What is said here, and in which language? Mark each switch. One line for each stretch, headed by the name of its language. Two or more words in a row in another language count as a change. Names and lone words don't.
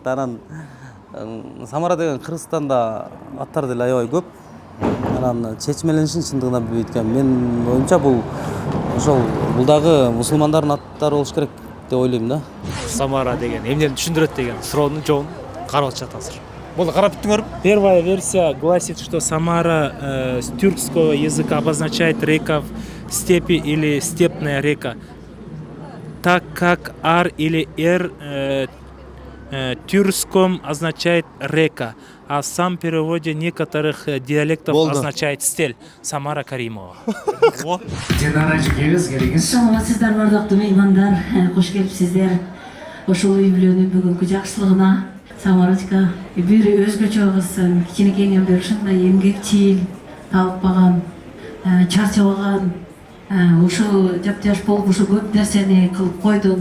Kyrgyz: Анан Самара деген Кыргызстанда аттар деле аябай көп. Анан чечмеленишин чындыгында бүйткөн. Мен оюмча бул ошол дагы мусулмандардын аттары болуш керек деп ойлойм да. Самара деген эмнени түшүндүрөт деген суроонун жообун карап атышат азыр. Болду, карап бүттүңөрбү?
Russian: Первая версия гласит, что Самара с тюркского языка обозначает река в степи или степная река, так как ар или тюркском означает река, а сам в переводе некоторых диалектов означает стель.
Kyrgyz: Самара Каримова. Динара жигебиз, келиңиз. Саламатсыздар бардыктуу меймандар, кош келипсиздер. Ошол үй бүлөнүн бүгүнкү жакшылыгына. Самарочка бир өзгөчө кыз, кичинекейинен бери ушундай эмгекчил, талыкпаган, чарчабаган, ушу жаптяш болуп ушу көп нерсени кылып койдуң.